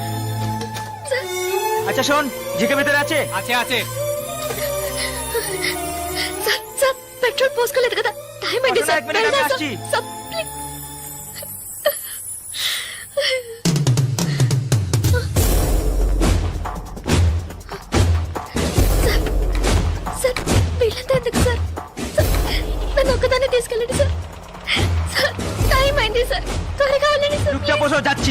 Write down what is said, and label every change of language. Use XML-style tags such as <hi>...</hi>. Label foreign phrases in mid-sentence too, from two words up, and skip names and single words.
<bn>আচ্ছা শোন, জিকে ভেতরে আছে? আছে আছে।</bn> <te>স্যার স্যার పెట్రోల్ పోసుకోలేదు కదా, టైం అయింది ఒక సార్. మినిట్, వెళ్దాం వచ్చి. సార్. ప్లీజ్. సార్ సార్ వీళ్ళంతా ఎందుకు సార్? సార్, నన్ను ఒక్కదాన్ని తీసుకెళ్ళండి సార్. సార్ టైం అయింది సార్, త్వరగా వెళ్ళండి సార్.</te> <bn>চুপচাপ বসো, যাচ্ছি।</bn>